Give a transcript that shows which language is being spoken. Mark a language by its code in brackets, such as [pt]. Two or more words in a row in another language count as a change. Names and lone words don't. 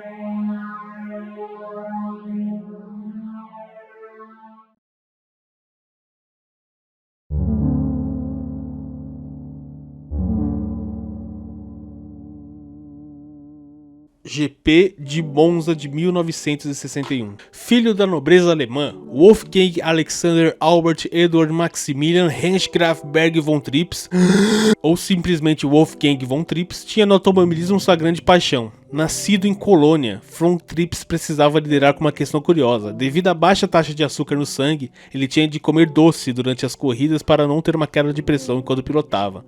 [pt] GP de Monza de 1961. Filho da nobreza alemã, Wolfgang Alexander Albert Eduard Maximilian Heinrich Graf Berg von Trips, ou simplesmente Wolfgang von Trips, tinha no automobilismo sua grande paixão. Nascido em Colônia, von Trips precisava liderar com uma questão curiosa. Devido à baixa taxa de açúcar no sangue, ele tinha de comer doce durante as corridas para não ter uma queda de pressão enquanto pilotava.